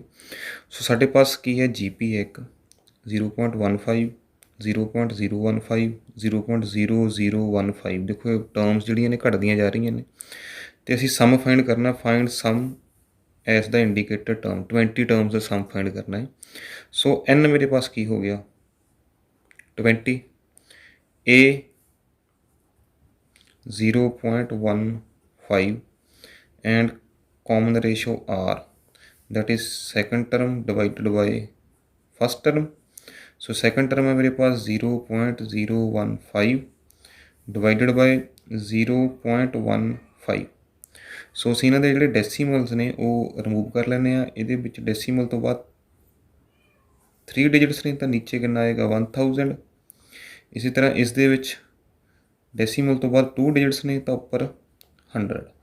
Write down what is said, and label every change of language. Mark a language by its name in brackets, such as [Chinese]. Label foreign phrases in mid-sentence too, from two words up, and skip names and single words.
[Punjabi] ਸੋ ਸਾਡੇ ਪਾਸ ਕੀ ਹੈ GP ਹੈ ਇੱਕ 0.15 0.015 0.0015। ਦੇਖੋ ਟਰਮਸ ਜਿਹੜੀਆਂ ਨੇ ਘਟਦੀਆਂ ਜਾ ਰਹੀਆਂ ਨੇ ਅਤੇ ਅਸੀਂ [English] sum find [Punjabi] ਕਰਨਾ, [English] find sum S [Punjabi] ਦਾ [English] indicator term [Punjabi] 20 ਟਰਮਸ ਦਾ [English] sum find [Punjabi] ਕਰਨਾ ਹੈ। ਸੋ n ਮੇਰੇ ਪਾਸ ਕੀ ਹੋ ਗਿਆ 20, [English] a 0.15 and common ratio r that is second term divided by first term। so second term [Hindi] है मेरे पास [English] 0.015 divided by 0.15। [Punjabi] ਸੋ ਅਸੀਂ ਇਹਨਾਂ ਦੇ ਜਿਹੜੇ ਡੈਸੀਮਲਸ ਨੇ ਉਹ ਰਿਮੂਵ ਕਰ ਲੈਂਦੇ ਹਾਂ। ਇਹਦੇ ਵਿੱਚ ਡੈਸੀਮਲ ਤੋਂ ਬਾਅਦ 3 ਡਿਜਿਟਸ ਨੇ ਤਾਂ ਨੀਚੇ ਕਿੰਨਾ ਆਏਗਾ 1000। ਇਸੇ ਤਰ੍ਹਾਂ ਇਸ ਦੇ ਵਿੱਚ ਡੈਸੀਮਲ ਤੋਂ ਬਾਅਦ 2 ਡਿਜਿਟਸ ਨੇ ਤਾਂ ਉੱਪਰ 100।